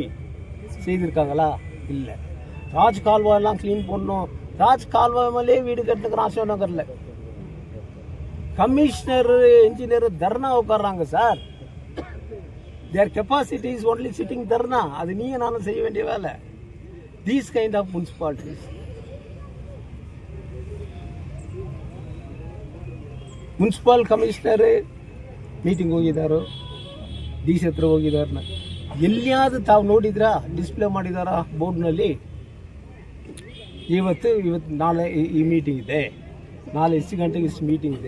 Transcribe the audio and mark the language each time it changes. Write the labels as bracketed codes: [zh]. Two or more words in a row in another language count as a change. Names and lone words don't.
[ta] செய்திருக்காங்களா? இல்லை. ராஜ் கால்வாயெல்லாம் கிளீன் பண்ணணும். ராஜ் கால்வாய் மேலே வீடு கட்டுக்கிறான் அசோக் நகர்ல. [en] commissioner engineer [ta] தர்ணா உட்கார்றாங்க சார். [en] Their capacity is only sitting தர்ணா. [ta] அது நீங்க நானும் செய்ய வேண்டிய வேலை. [en] These kind of municipalities. municipal commissioner meeting [kn] ಹೋಗಿದ್ದಾರೋ, ಡಿ ಸಿ ಹತ್ರ ಹೋಗಿದಾರ, ಎಲ್ಲಿಯಾದ್ರೂ ತಾವು ನೋಡಿದ್ರಾ? ಡಿಸ್ಪ್ಲೇ ಮಾಡಿದಾರ ಬೋರ್ಡ್ನಲ್ಲಿ? ಇವತ್ತು ನಾಳೆ ಈ ಮೀಟಿಂಗ್ ಇದೆ, ನಾಳೆ ಇಷ್ಟು ಗಂಟೆಗೆ ಇಷ್ಟು ಮೀಟಿಂಗ್ ಇದೆ.